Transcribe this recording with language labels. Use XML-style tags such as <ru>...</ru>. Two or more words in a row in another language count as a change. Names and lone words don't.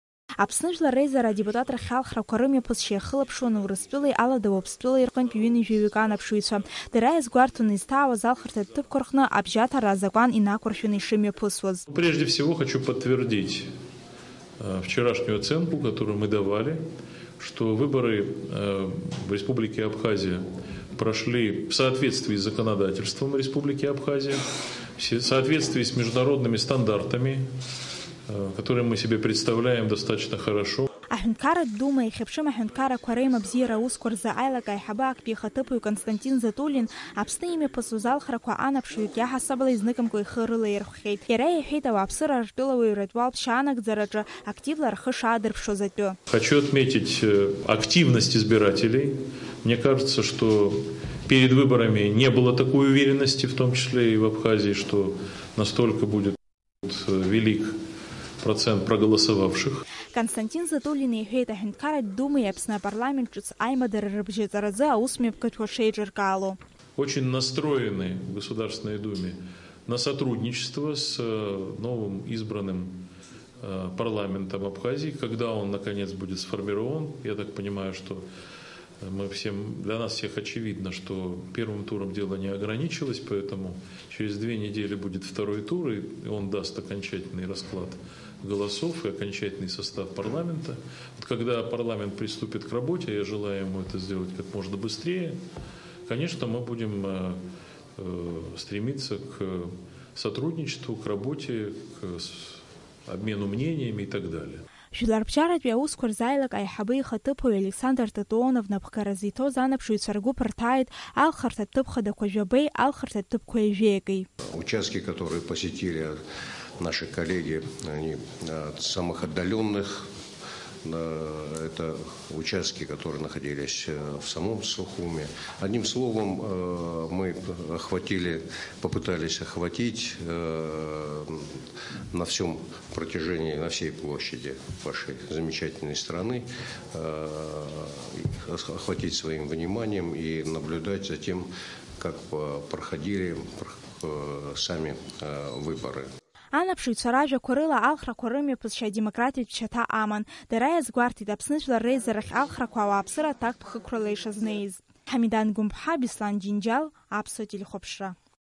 <ab>Аԥсны Жәлар Реизара адепутатра алхрақәа рымҩаԥысшьа иахылаԥшуан Урыстәылеи Алада Уаԥстәылеи рҟынтә ҩынҩажәаҩык анаԥшыҩцәа. Дара иазгәарҭаны изҭаауаз алхырҭатә ҭыԥқәа рҟны абжьаҭара азакәан инақәыршәаны ишымҩаԥысуаз.</ab> <ru>Прежде всего хочу подтвердить вчерашнюю оценку, которую мы давали, что выборы в Республике Абхазия прошли в соответствии с законодательством Республики Абхазия, в соответствии с международными стандартами, которые мы себе представляем достаточно хорошо.</ru> <ab>Аҳәынҭқарратә дума иахьыԥшым аҳәынҭқаррақәа реимабзиара аусқәа рзы аилак аиҳабы актәи ихаҭыԥуаҩ Константин Затулин Аԥсны имҩаԥысуаз алхрақәа анаԥшҩык иаҳасабала изныкымкәа ихы рылаирхәхьеит. Иара иҳәеит ауааԥсыра ртәылауаҩратә уалԥшьа анагӡараҿы активла рхы шаадырԥшоз атәы.</ab> <ru>Хочу отметить активность избирателей. Мне кажется, что перед выборами не было такой уверенности, в том числе и в Абхазии, что настолько будет велик процент проголосовавших.</ru> <ab>Константин Затулин иҳәеит аҳәынҭқарратә думеи Аԥсны апарламент ҿыц аимадара рыбжьаҵаразы аусмҩаԥгатәқәа шеиҿыркаало.</ab> <ru>Очень настроены в Государственной Думе на сотрудничество с новым избранным парламентом Абхазии, когда он наконец будет сформирован. Я так понимаю, что для нас всех очевидно, что первым туром дело не ограничилось, поэтому через 2 недели будет второй тур, и он даст окончательный расклад голосов и окончательный состав парламента. Вот когда парламент приступит к работе, я желаю ему это сделать как можно быстрее, конечно, мы будем стремиться к сотрудничеству, к работе, к обмену мнениями и так далее.</ru> <ab>Жәларбжьаратәи аусқәа рзы аилак аиҳабы ихаҭыԥуаҩ Александр Татуонов напхгаразы иҭоз анаԥшыҩцәа ргәы ԥырҭааит алхырҭатә ҭыԥ хадақәа жәабеи, алхырҭатә ҭыԥқәа ҩажәеигеи.</ab> <ru>Участки, которые посетили наши коллеги, они от самых отдаленных. Это участки, которые находились в самом Сухуме. Одним словом, мы попытались охватить на всем протяжении, на всей площади вашей замечательной страны, охватить своим вниманием и наблюдать за тем, как проходили сами выборы.</ru> <ab>Анаԥшыҩцәа ражәақәа рыла алхрақәа рымҩаԥысшьа адемократиатә шьаҭа аман. Дара иазгәарҭеит Аԥсны Жәлар Реизарахь алхрақәа ауааԥсыра аҭакԥхықәрала ишазнеиз. Ҳамидан Гәымԥҳа, Беслан Џьинџьал, Аԥсуа телехәаԥшра.</ab>